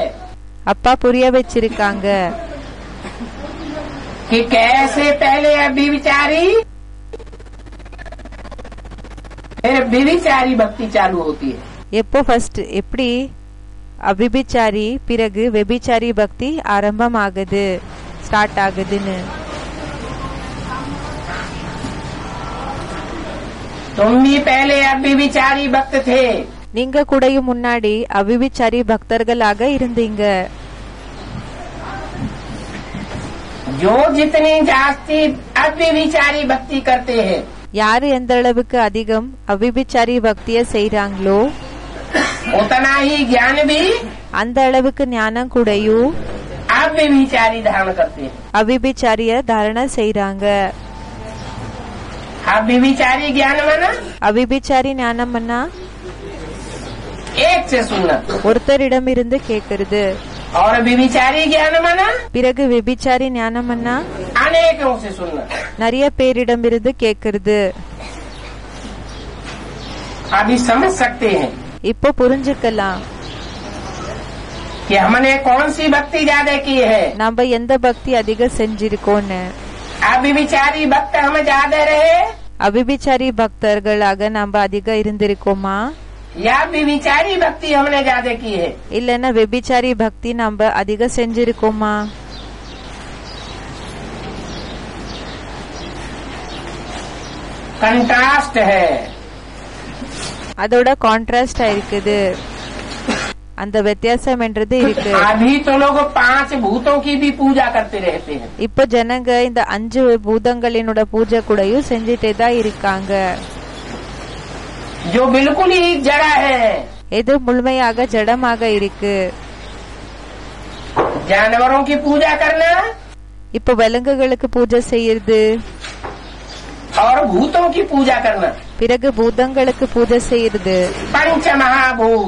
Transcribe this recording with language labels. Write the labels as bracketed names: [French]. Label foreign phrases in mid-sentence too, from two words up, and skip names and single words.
[Tamil] அப்பா புரிய வச்சிருக்காங்க [Hindi] कि कैसे पहले अभिविचारी फिर विविचारी भक्ति चालू होती है. [Tamil] எப்போ ஃபர்ஸ்ட் எப்படி அபிபிச்சாரி பிறகு வெபிச்சாரி பக்தி ஆரம்பம் ஆகுது, ஸ்டார்ட் ஆகுதுன்னு. [Hindi] तुम भी पहले अभिविचारी भक्त थे. [Tamil] நீங்க கூடயும் முன்னாடி அபிபிச்சாரி பக்தர்களாக இருந்தீங்க. [Hindi] जो जितनी जास्ती अव्यभिचारी भक्ति करते हैं [Tamil] யாரு எந்த அளவுக்கு அதிகம் அபிபிச்சாரி பக்திய செய்றாங்களோ [Hindi] उतना ही ज्ञान भी [Tamil] அந்த அளவுக்கு ஞானம் கூடயும் [Hindi] अव्यभिचारी धारण करते हैं. [Tamil] அபிபிச்சாரிய தாரணை செய்றாங்க. [Hindi] अव्यभिचारी ज्ञान माना [Tamil] அபிபிச்சாரி ஞானம்னா [Hindi] एक से सुनना, [Tamil] ஒருத்தரிடம் இருந்து கேக்குறது. [Hindi] और व्यभिचारी ज्ञान माना [Tamil] பிறகு வெபிச்சாரி ஞானம்னா [Hindi] अनेकों से सुनना. [Tamil] நிறைய பேரிடம் இருந்து கேக்குறது. [Hindi] अभी समझ सकते हैं [Tamil] இப்போ புரிஞ்சுக்கலாம் [Hindi] कि हमने कौन सी भक्ति ज्यादा की है. [Tamil] நம்ம எந்த பக்தி அதிக செஞ்சிருக்கோன்னு. [Hindi] अव्यभिचारी भक्त हम ज्यादा रहे [Tamil] அபிபிச்சாரி பக்தர்களாக நம்ம அதிக இருந்திருக்கோமா, [Hindi] या व्यभिचारी भक्ति हमने ज्यादा की है. [Tamil] இல்லன்னா வெபிச்சாரி பக்தி நம்ம அதிக செஞ்சிருக்கோமா? [Hindi] कंट्रास्ट है. [Tamil] அதோட கான்ட்ராஸ்டா இருக்குது, அந்த வித்தியாசம் என்றது இருக்கு. [Hindi] अभी तो लोग 5 भूतों की भी पूजा करते रहते हैं. [Tamil] இப்ப ஜனங்க இந்த 5 பூதங்களினோட பூஜை கூடயும் செஞ்சுட்டே தான் இருக்காங்க. [Hindi] जो बिल्कुल ही जड़ा है. [Tamil] எது முழுமையாக ஜடமாக இருக்கு. [Hindi] जानवरों की पूजा करना [Tamil] இப்ப விலங்குகளுக்கு பூஜை செய்யறது [Hindi] और भूतों की पूजा करना [Tamil] பிறகு பூதங்களுக்கு பூஜை செய்யுது. [Hindi] पंच महाभूत